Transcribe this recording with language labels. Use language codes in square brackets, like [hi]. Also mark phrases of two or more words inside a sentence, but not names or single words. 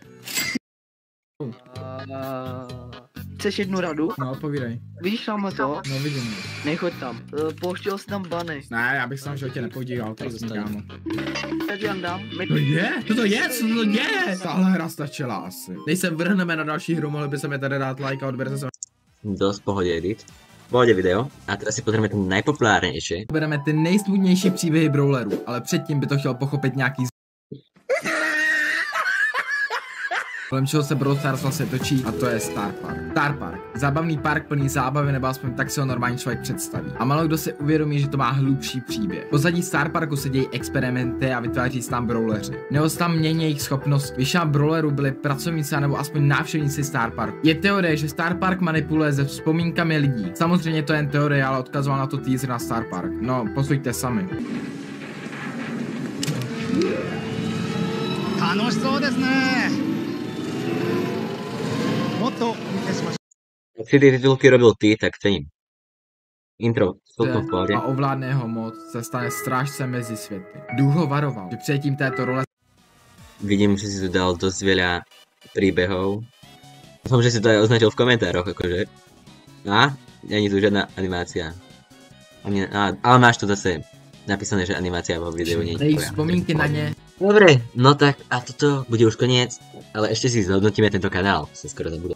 [cs] Chceš jednu radu? No, povídej. Vidíš tam to? No, vidím. Nechoď tam. Pouštěl jsi tam bany. Ne, já bych se tam v životě nepodíval, prosím, kámo. Tak já dám. To je? Co to je? Co to je? Tahle hra stačila asi. Než se vrhneme na další hru, mohli by se mi tady dát like a odberte se. [sk] Dosť v pohode edit. V pohode video. A teraz si pozrieme ten najpopulárnejšie. [cs] Bereme ty nejsmutnější příběhy brawlerů, ale předtím by to chtěl pochopit nějaký kolem čeho se Brawl Stars vlastně točí, a to je Star Park. Star Park. Zábavný park plný zábavy, nebo aspoň tak si ho normální člověk představí. A málo kdo si uvědomí, že to má hlubší příběh. V pozadí Star Parku se dějí experimenty a vytváří se tam brawleři. Nebo se tam mění jejich schopnost. Většina brawlerů byli pracovníci nebo aspoň návštěvníci Star Parku. Je teorie, že Star Park manipuluje se vzpomínkami lidí. Samozřejmě to je jen teorie, ale odkazoval na to teaser na Star Park. No, posuďte sami. [ja] 楽しそうですね。もっと見てしましょう。 [sk] Ak si tie titulky robil ty, tak cením. Intro, celkom v pohode. A [cs] ovládne ho moc, se stane strážcem mezi světy. Duch ho varoval, že přijetím této role... [sk] Vidím, že si tu dal dosť veľa príbehov. Dúfam, že si to aj označil v komentároch, akože. A? Ani tu žiadna animácia. Ale máš tu zase napísané, že animácia vo videu nie je. [cs] Jejich vzpomínky na ně. [sk] Dobre, no tak a toto bude už koniec, ale ešte si zhodnotíme tento kanál, sa skoro zabudol.